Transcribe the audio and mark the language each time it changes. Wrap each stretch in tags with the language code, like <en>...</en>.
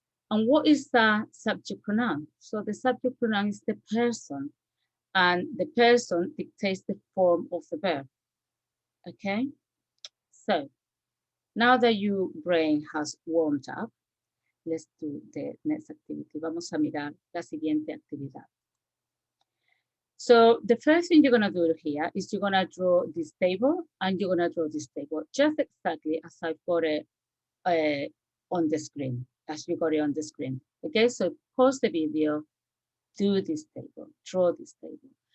<en>And what is the subject pronoun? So the subject pronoun is the person, and the person dictates the form of the verb, okay? So now that your brain has warmed up, let's do the next activity.</en> <es>Vamos a mirar la siguiente actividad.</es> <en>So the first thing you're gonna do here is you're gonna draw this table and you're gonna draw this table just exactly as I've got it on the screen, as you got it on the screen. Okay, so pause the video, do this table, draw this table.</en>